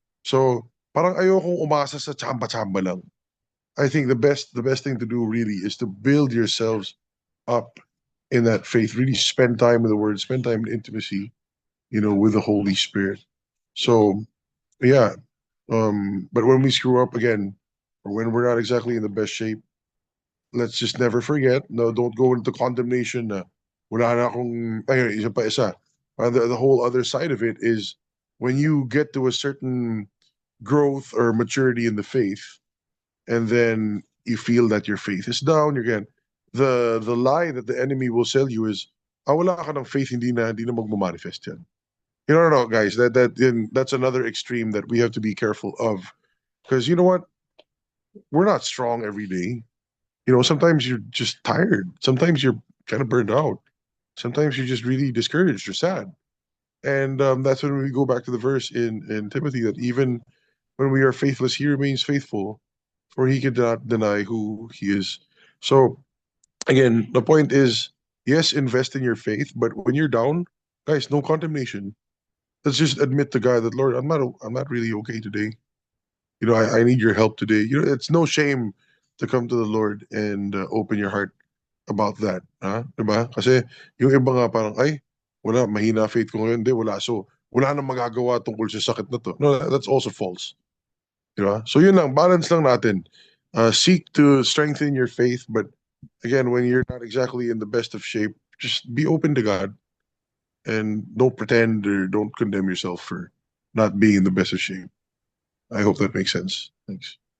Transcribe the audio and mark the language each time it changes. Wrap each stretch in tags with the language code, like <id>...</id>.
<tl>So, parang ayokong umasa sa chamba-chamba lang.</tl> <en>I think the best thing to do really is to build yourselves up in that faith. Really spend time with the Word, spend time in intimacy, you know, with the Holy Spirit. So yeah, but when we screw up again, or when we're not exactly in the best shape, let's just never forget. No, don't go into condemnation.</en> <tl>Na wala na akong, ay, isa pa isa.</tl> <en>The whole other side of it is when you get to a certain growth or maturity in the faith, and then you feel that your faith is down, again, the lie that the enemy will sell you is,</en> <tl>wala ka ng faith, hindi na magmamanifest yan.</tl> <en>You know, no, guys, that's another extreme that we have to be careful of. Because you know what? We're not strong every day. You know, sometimes you're just tired. Sometimes you're kind of burned out. Sometimes you're just really discouraged or sad. And that's when we go back to the verse in Timothy that even when we are faithless, he remains faithful, for he cannot deny who he is. So again, the point is, yes, invest in your faith, but when you're down, guys, no condemnation. Let's just admit to God that, Lord, I'm not really okay today. You know, I need your help today. You know, it's no shame to come to the Lord and open your heart about that.</en> <tl>Ha? Diba? Kasi yung iba nga parang, ay, wala, mahina faith ko ngayon. Hindi, wala. So, wala nang magagawa tungkol sa sakit na to.</tl> <en>No, that's also false. Diba?</en> <tl>So yun lang, balance lang natin.</tl> <en>Seek to strengthen your faith, but again, when you're not exactly in the best of shape, just be open to God and don't pretend or don't condemn yourself for not being in the best of shape. I hope that makes sense. Thanks.</en>